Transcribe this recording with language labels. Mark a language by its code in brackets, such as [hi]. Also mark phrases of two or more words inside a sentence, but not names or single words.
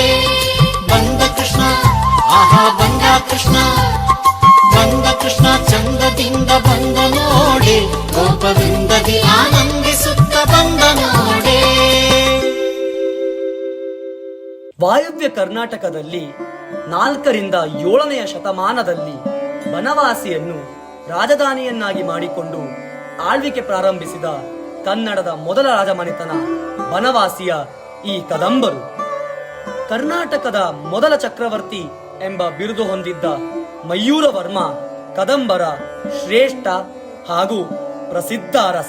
[kn] ಬಂದ ಕೃಷ್ಣ ಆಹಾ ಬಂದ ಕೃಷ್ಣ, ಬಂದ ಕೃಷ್ಣ ಚಂದದಿಂದ ಬಂದ ನೋಡೆ, ಗೋಪವೃಂದದಿ ಆನಂದಿಸುತ್ತ ಬಂದ ನೋಡೆ. ವಾಯವ್ಯ ಕರ್ನಾಟಕದಲ್ಲಿ 4ರಿಂದ 7ನೇ ಶತಮಾನದಲ್ಲಿ ಬನವಾಸಿಯನ್ನು ರಾಜಧಾನಿಯನ್ನಾಗಿ ಮಾಡಿಕೊಂಡು ಆಳ್ವಿಕೆ ಪ್ರಾರಂಭಿಸಿದ ಕನ್ನಡದ ಮೊದಲ ರಾಜಮನೆತನ ಬನವಾಸಿಯ ಈ ಕದಂಬರು. ಕರ್ನಾಟಕದ ಮೊದಲ ಚಕ್ರವರ್ತಿ ಎಂಬ ಬಿರುದು ಹೊಂದಿದ್ದ ಮಯೂರ ವರ್ಮ ಕದಂಬರ ಶ್ರೇಷ್ಠ ಹಾಗೂ ಪ್ರಸಿದ್ಧ ಅರಸ.